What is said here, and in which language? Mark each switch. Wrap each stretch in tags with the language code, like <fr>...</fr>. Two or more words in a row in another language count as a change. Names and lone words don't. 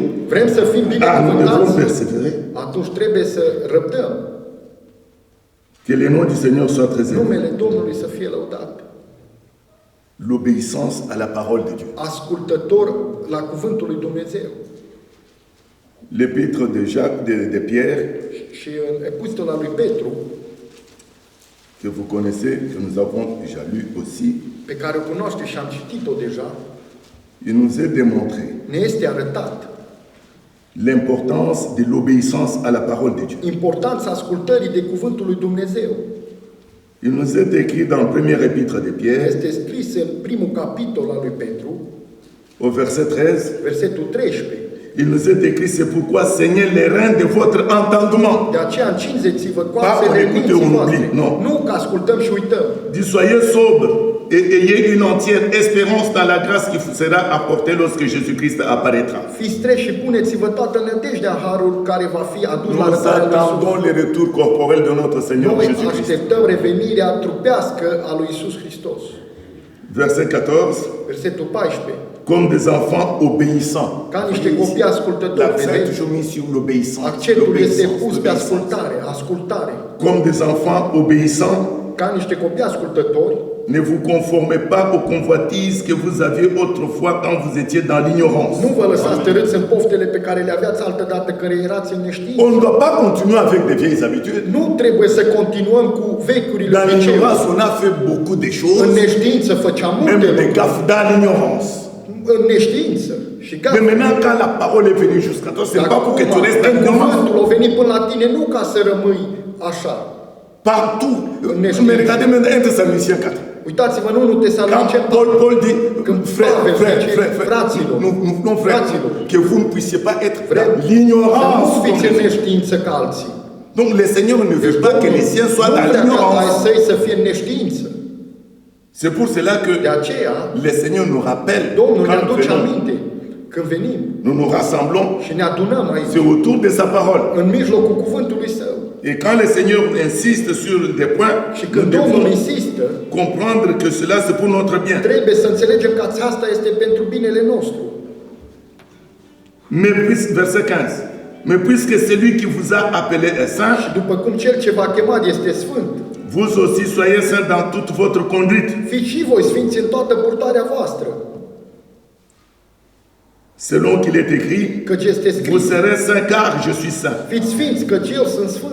<ro>Vrem să fim</ro> <fr>Ah, nous devons</fr> <ro>binecuvântați?</ro> <fr>persévérer.</fr> <ro>Atunci trebuie să răbdăm.</ro> <fr>Que le nom du Seigneur soit très élevé.</fr> <ro>Numele Domnului să fie lăudat.</ro> <fr>L'obéissance à la parole de Dieu.</fr> <ro>Ascultător la cuvântul lui Dumnezeu.</ro> <fr>L'épître de Jacques, de Pierre,</fr> <ro>Și în epistola lui Petru,</ro> <fr>que vous connaissez, que nous avons déjà lu aussi,</fr> <ro>pe care o cunoaște și am citit-o deja,</ro> <fr>il nous est démontré</fr> <ro>ne este arătat</ro> <fr>l'importance de l'obéissance à la parole de Dieu.</fr> <ro>importanța ascultării de cuvântul lui Dumnezeu.</ro> <fr>Il nous est écrit dans le premier épître de Pierre,</fr> <ro>Este scris în primul capitol al lui Petru,</ro> <fr>au verset 13,</fr> <ro>versetul 13.</ro> <fr>il nous est écrit, c'est pourquoi saignez les reins de votre entendement.</fr> <ro>De aceea încinzeți-vă Pa, coarțele</ro> <fr>on écoute,</fr> <ro>minții</ro> <fr>on</fr> <ro>voastre.</ro> <fr>oublie, non.</fr> <ro>Nu că ascultăm și uităm.</ro> <fr>Dit, soyez sobres, Et ayez une entière espérance dans la grâce qui vous sera apportée lorsque Jésus-Christ apparaîtra.</fr> <ro>Fiți treji și puneți-vă toată nădejdea în harul care va fi adus la</ro> <fr>Nous</fr> <ro>arătarea lui</ro> <fr>attendons</fr> <ro>Iisus.</ro> <fr>le retours corporels de notre Seigneur</fr> <ro>Noi</ro> <fr>Jésus-Christ.</fr> <ro>așteptăm revenirea trupească a lui Iisus Hristos.</ro> <fr>Verset 14.</fr> <ro>Versetul 14.</ro> <fr>Comme des enfants obéissants.</fr> <ro>Ca niște copii ascultători,</ro> <fr>L'accent est</fr> <ro>vedeți?</ro> <fr>toujours mis sur l'obéissance.</fr> <ro>Accentul este</ro> <fr>L'obéissance,</fr> <ro>pus pe</ro> <fr>l'obéissance.</fr> <ro>ascultare.</ro> <fr>Comme des enfants obéissants,</fr> <ro>Ca niște copii ascultători,</ro> <fr>ne vous conformez pas aux convoitises que vous aviez autrefois quand vous étiez dans l'ignorance.</fr> <ro>nu vă lăsați tărâți în poftele pe care le aveați altădată care erați în neștiință.</ro> <fr>On ne doit pas continuer avec des vieilles habitudes.</fr> <ro>Nu trebuie să continuăm cu vechiurile</ro> <fr>Dans</fr> <ro>obiceiuri.</ro> <fr>l'ignorance, on a fait beaucoup de</fr> <ro>În</ro> <fr>choses,</fr> <ro>neștiință făceam</ro> <fr>même</fr> <ro>multe</ro> <fr>des</fr> <ro>lucruri.</ro> <fr>gaffes dans l'ignorance.</fr> <ro>În neștiință. Și</ro> <fr>Mais</fr> <ro>gata.</ro> <fr>maintenant, quand la parole est venue jusqu'à toi, c'est pas pour que tu restes dans</fr> <ro>Când</ro> <fr>l'ignorance.</fr> <ro>cuvântul a venit până la tine, nu ca să rămâi așa.</ro> <fr>Partout.</fr> <ro>Neștiință.</ro> <fr>Mais regardez maintenant 1 Thessaloniciens 4.</fr> <ro>Uitați-vă, nu</ro> <fr>Quand</fr> <ro>Tesaloniceni,</ro> <fr>Paul dit,</fr> <ro>Când</ro> <fr>frère,</fr> <ro>Pavel</ro> <fr>frère,</fr> <ro>zice,</ro> <fr>frère, frère,</fr> <ro>fraților,</ro> <fr>non, frère,</fr> <ro>fraților,</ro> <fr>que vous ne puissiez pas être</fr> <ro>vrem</ro> <fr>dans</fr> <ro>să nu</ro> <fr>l'ignorance.</fr> <ro>fiți în neștiință ca alții.</ro> <fr>Donc le Seigneur ne veut pas que les siens soient dans</fr> <ro>nu vrea ca ai</ro> <fr>l'ignorance.</fr> <ro>săi să fie în neștiință.</ro> <fr>C'est pour cela que</fr> <ro>De aceea,</ro> <fr>le Seigneur nous rappelle</fr> <ro>Domnul ne</ro> <fr>quand nous</fr> <ro>aduce</ro> <fr>venons,</fr> <ro>aminte când venim</ro> <fr>nous nous rassemblons,</fr> <ro>și ne adunăm aici,</ro> <fr>c'est autour de sa parole.</fr> <ro>în mijlocul cuvântului Său.</ro> <fr>Et quand le Seigneur insiste sur des points,</fr> <ro>Și</ro> <fr>nous</fr> <ro>când Domnul</ro> <fr>devons</fr> <ro>insistă,</ro> <fr>comprendre que cela c'est pour notre bien.</fr> <ro>trebuie să înțelegem că asta este pentru binele nostru.</ro> <fr>Mais verset 15. Mais puisque celui qui vous a appelé est saint,</fr> <ro>Și după cum Cel ce v-a chemat este Sfânt,</ro> <fr>vous aussi soyez saints dans toute votre conduite.</fr> <ro>fiți și voi sfinți în toată purtarea voastră.</ro> <fr>Selon qu'il est écrit,</fr> <ro>Căci este</ro> <fr>vous</fr> <ro>scris,</ro> <fr>serez saints car je suis saint.</fr> <ro>fiți sfinți, căci eu sunt Sfânt.</ro>